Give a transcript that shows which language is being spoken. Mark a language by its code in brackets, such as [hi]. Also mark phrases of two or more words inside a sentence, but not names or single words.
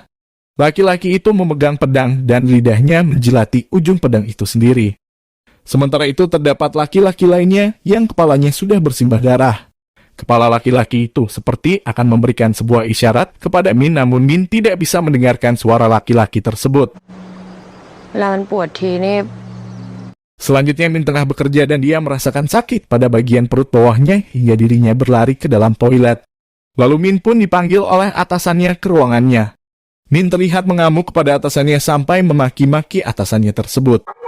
[id] Laki-laki itu memegang pedang dan lidahnya menjilati ujung pedang itu sendiri. Sementara itu terdapat laki-laki lainnya yang kepalanya sudah bersimbah darah. Kepala laki-laki itu seperti akan memberikan sebuah isyarat kepada Min, namun Min tidak bisa mendengarkan suara laki-laki tersebut. [th] เวลามันปวดทีนี่ [id] Selanjutnya Min tengah bekerja dan dia merasakan sakit pada bagian perut bawahnya hingga dirinya berlari ke dalam toilet. Lalu Min pun dipanggil oleh atasannya ke ruangannya. Min terlihat mengamuk kepada atasannya sampai memaki-maki atasannya tersebut.